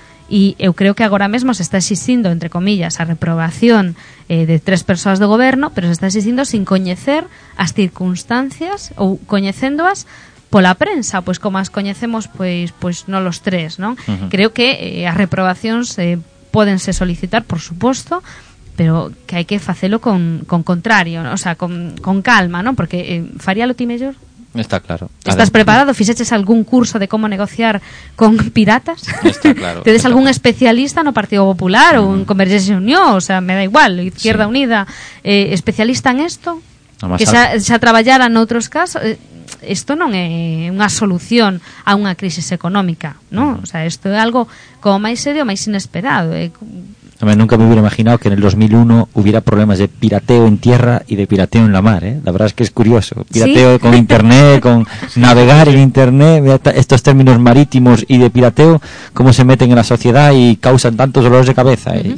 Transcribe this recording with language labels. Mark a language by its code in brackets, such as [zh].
[gl] E eu creo que agora mesmo se está existindo, entre comillas, a reprobación de tres persoas do goberno, pero se está existindo sin coñecer as circunstancias ou coñecéndoas pola prensa, pois como as coñecemos, pois non los tres, non? Creo que as reprobacións pódense solicitar, por suposto, pero que hai que facelo con contrario, non? O sea, con calma, non? Porque faríalo ti mellor? Está claro. [es] ¿Estás preparado? [gl] ¿Fiseches algún curso [es] de cómo negociar con piratas? Está claro. ¿Tienes algún especialista en el Partido Popular o en Convergencia Unión? O sea, me da igual, Izquierda sí. Unida. ¿Especialista en esto? Que se ha trabajado en otros casos. [gl] Esto non é unha solución a unha crisis económica, ¿no? O sea, isto é algo como máis serio, máis inesperado. [es] Hombre, nunca me hubiera imaginado que en el 2001 hubiera problemas de pirateo en tierra y de pirateo en la mar, ¿eh? La verdad es que es curioso. Pirateo ¿sí? con internet, con navegar en internet, estos términos marítimos y de pirateo, cómo se meten en la sociedad y causan tantos dolores de cabeza, ¿eh? Uh-huh.